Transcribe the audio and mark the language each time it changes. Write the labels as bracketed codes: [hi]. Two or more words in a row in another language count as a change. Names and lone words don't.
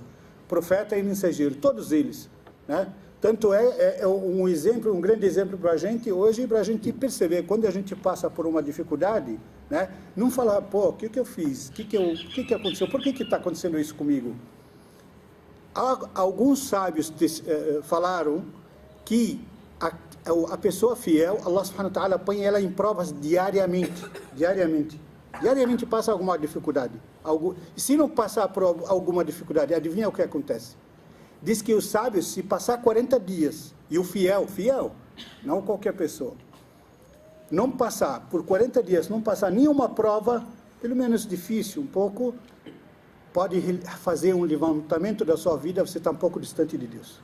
[pt] Profeta e mensageiro, todos eles, né? Tanto é um exemplo, um grande exemplo para a gente hoje, para a gente perceber, quando a gente passa por uma dificuldade, né? Não falar, pô, o que eu fiz? O que aconteceu? Por que está acontecendo isso comigo? Alguns sábios falaram que a pessoa fiel, [ar] الله سبحانه وتعالى [pt] põe ela em provas diariamente. Diariamente passa alguma dificuldade. E se não passar por alguma dificuldade, adivinha o que acontece? Diz que os sábios, se passar 40 dias, e o fiel, não qualquer pessoa, não passar por 40 dias, não passar nenhuma prova, pelo menos difícil, um pouco, pode fazer um levantamento da sua vida, você está um pouco distante de Deus.